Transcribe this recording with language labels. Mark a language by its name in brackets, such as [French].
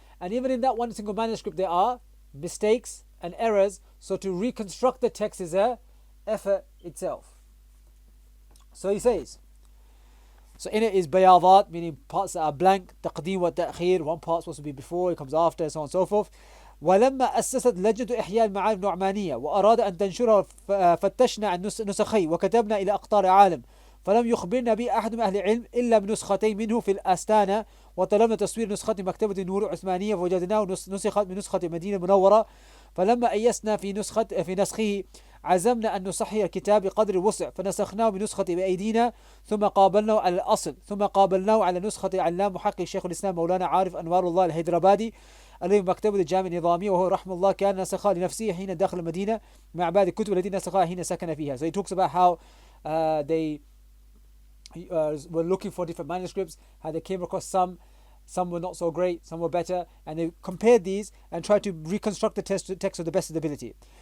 [English] And even in that one single manuscript, there are mistakes and errors. So to reconstruct the text is a effort itself. So he says, so in it is bayadat, meaning parts that are blank, taqdeem wa ta'khir, one part's supposed to be before, it comes after, so on and so forth. [Arabic] ولما أسست لجنة إحياء المعارف النعمانية وأراد أن تنشرها فتشنا عن نسخي وكتبنا إلى أقطار عالم فلم يخبرنا به أحد من أهل العلم إلا بنسختين منه في الأستانة وطلبنا تصوير نسخة مكتبة النور العثمانية فوجدناه نسخة من نسخة المدينة المنورة فلما أيسنا في نسخه عزمنا أن نصحح الكتاب بقدر الوسع فنسخناه بنسخة بأيدينا ثم قابلناه على الأصل ثم قابلناه على نسخة علام محقق شيخ الإسلام مولانا عارف أنوار الله الهيدرابادي الذي مكتبة الجامع النظامية وهو رحمه الله كان نسخها لنفسه حين دخل المدينة مع بعض الكتب التي نسخها حين سكن فيها. [English] So he talks about how they were looking for different manuscripts, how they came across some were not so great, some were better, and they compared these and tried to reconstruct the text to the best of the ability.